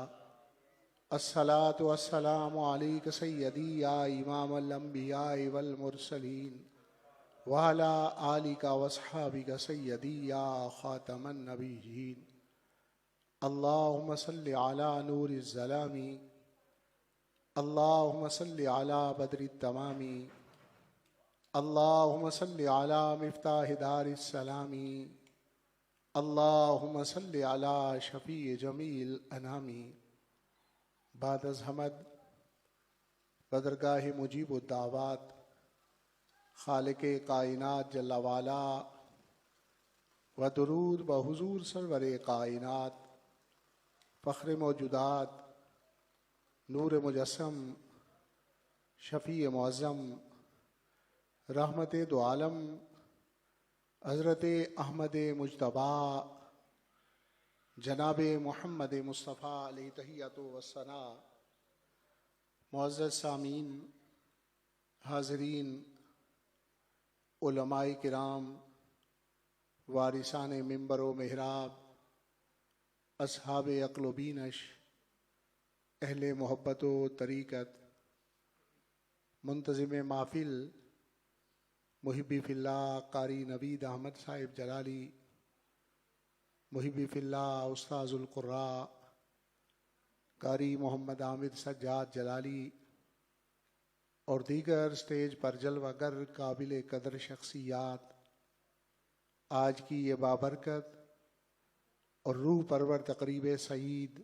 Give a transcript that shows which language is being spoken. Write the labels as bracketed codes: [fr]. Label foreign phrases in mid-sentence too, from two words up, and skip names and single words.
[ar] الصلاة والسلام عليك سيدي يا إمام الأنبياء والمرسلين وعلى آلك واصحابك سيدي يا خاتم النبيين. اللهم صل على نور الظلام، اللهم صل على بدر التمام، اللهم صل على مفتاح دار السلام، اللہم صلی علی شفیع جمیع الانامی. [fa] بعد از حمد بدرگاہ مجیب الدعوات خالق کائنات جل والا و درود بحضور سرور کائنات فخر موجودات نور مجسم شفیع معظم رحمت دو عالم حضرت احمد مجتبیٰ جناب محمد مصطفیٰ [ar] علیہ تحیۃ و ثناء. [ur] معزز سامعین، حاضرین، علماء کرام، وارثان منبر و محراب، اصحاب عقل و بینش، اہل محبت و طریقت، منتظم محفل محبی فی اللہ قاری نوید احمد صاحب جلالی، محبی فی اللہ استاذ القراء قاری محمد عامر سجاد جلالی، اور دیگر سٹیج پر جلوہ گر قابل قدر شخصیات، آج کی یہ بابرکت اور روح پرور تقریب سعید